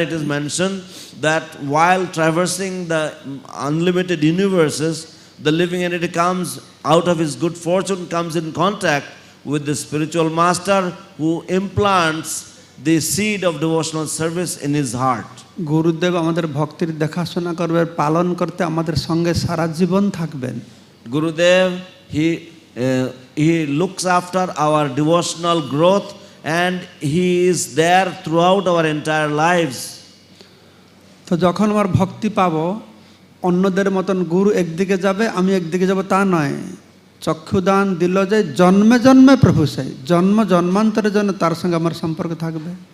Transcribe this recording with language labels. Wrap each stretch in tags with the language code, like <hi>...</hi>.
<en>It is mentioned that while traversing the unlimited universes, the living entity comes out of his good fortune, comes in contact with the spiritual master who implants the seed of devotional service in his heart.</en> <bn>গুরুদেব আমাদের ভক্তির দেখাশোনা করবে, পালন করতে আমাদের সঙ্গে সারা জীবন থাকবেন।</bn> <en>Gurudev, he he looks after our devotional growth, and he is there throughout our entire lives.</en> <bn>তো যখন আমার ভক্তি পাবো, অন্যদের মতন গুরু একদিকে যাবে আমি একদিকে যাব তা নয়। চক্ষুদান দিল যে জন্মে জন্মে প্রভু সেই, জন্ম জন্মান্তরের জন্য তার সঙ্গে আমার সম্পর্ক থাকবে।</bn>